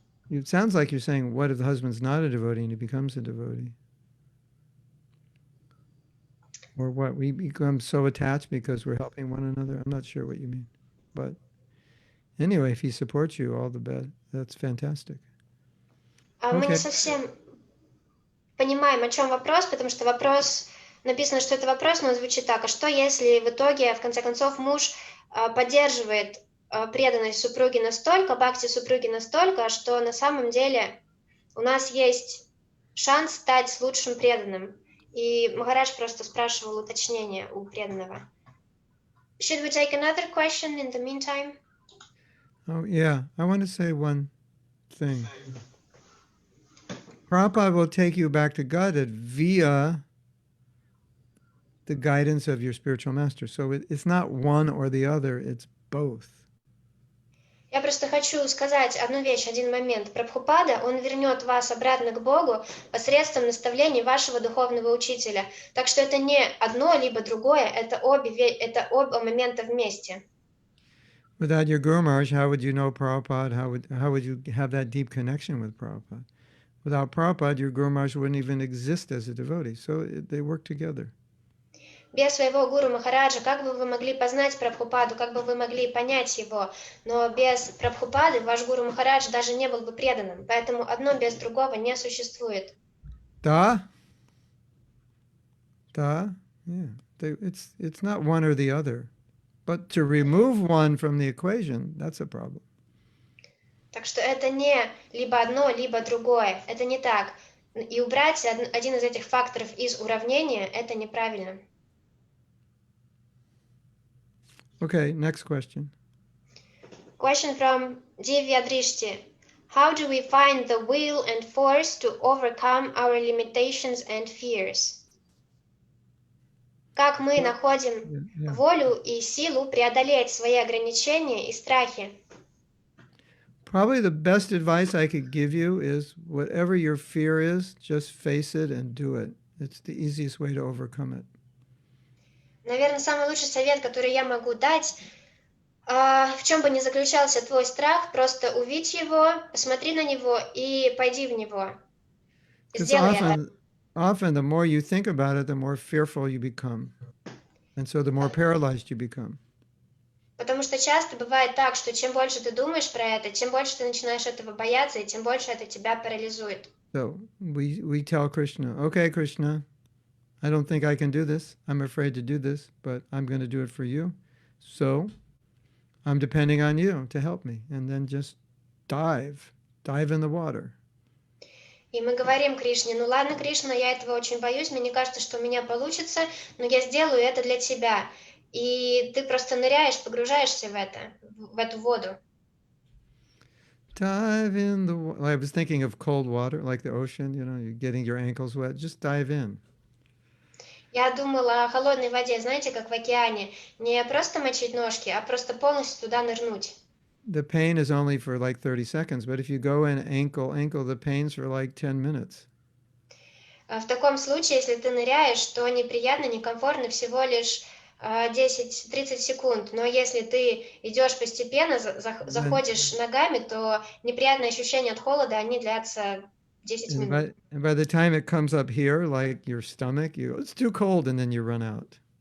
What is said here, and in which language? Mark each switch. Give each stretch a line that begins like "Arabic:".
English: It sounds like you're saying, what if the husband's not a devotee and he becomes a devotee? Or what, we become so attached because we're helping one another? I'm not sure what you mean. But anyway, if he supports you, all the best. That's fantastic.
Russian: Мы не совсем понимаем, о чем вопрос, потому что вопрос, написано, что это вопрос, но он звучит так. А что, если в итоге, в конце концов, муж поддерживает преданность супруги настолько, бхакти супруги настолько, что на самом деле у нас есть шанс стать лучшим преданным. И Махарадж просто спрашивал уточнение у преданного.
English: Should we take another question in the meantime? Oh, yeah. I want to say one thing. Prabhupada will take you back to Godhead via the guidance of your spiritual master. So it's not one or the other, it's both.
Russian: Я просто хочу сказать одну вещь, один момент. Прабхупада, он вернет вас обратно к Богу посредством наставлений вашего духовного учителя. Так что это не одно либо другое, это оба момента вместе.
English: Without your Guru Maharaj, how would you know Prabhupada? How would you have that deep connection with Prabhupada? Without Prabhupada, your Guru Maharaj wouldn't even exist as a devotee. So they work together.
Russian: Без своего гуру Махараджа, как бы вы могли познать Прабхупаду, как бы вы могли понять его, но без Прабхупады ваш гуру Махарадж даже не был бы преданным, поэтому одно без другого не существует. Da?
English: Yeah. It's not one or the other. But to remove one from the equation, that's a problem.
Russian: Так что это не либо одно, либо другое. Это не так. И убрать один из этих факторов из уравнения – это неправильно.
English: Okay, next question. Question from Divya Drishti. How do we find the will and force to overcome our limitations and fears?
Russian: Как мы находим волю и силу преодолеть свои ограничения и страхи?
English: Probably the best advice I could give you is whatever your fear is, just face it and do it. It's the easiest way to overcome it.
Russian: Наверное, самый лучший совет, который я могу дать, в чем бы ни заключался твой страх, просто увидь его, посмотри на него и пойди в него. Сделай это.
English: Often the more you think about it, the more fearful you become. And so the more paralyzed you become.
Russian: Потому что часто бывает так, что чем больше ты думаешь про это, тем больше ты начинаешь этого бояться, и тем больше это тебя парализует.
English: So we tell Krishna, okay, Krishna, I don't think I can do this. I'm afraid to do this, but I'm going to do it for you. So I'm depending on you to help me. And then just dive in the water.
Russian: И мы говорим Кришне, ну ладно, Кришна, я этого очень боюсь, мне не кажется, что у меня получится, но я сделаю это для тебя. И ты просто ныряешь, погружаешься в эту воду.
English: Dive in the water. I was thinking of cold water, like the ocean, you're getting your ankles wet. Just dive in.
Russian: Я думала о холодной воде, знаете, как в океане. Не просто мочить ножки, а просто полностью туда нырнуть.
English: The pain is only for like 30 seconds, but if you go in ankle, the pain's for like 10 minutes.
Russian: В таком случае, если ты ныряешь, то неприятно, некомфортно всего лишь 10-30 секунд. Но если ты идешь постепенно, заходишь ногами, то неприятные ощущения от холода, они длятся 10 минут.
English: And by the time it comes up here, like your stomach, you go, it's too cold, and then you run out.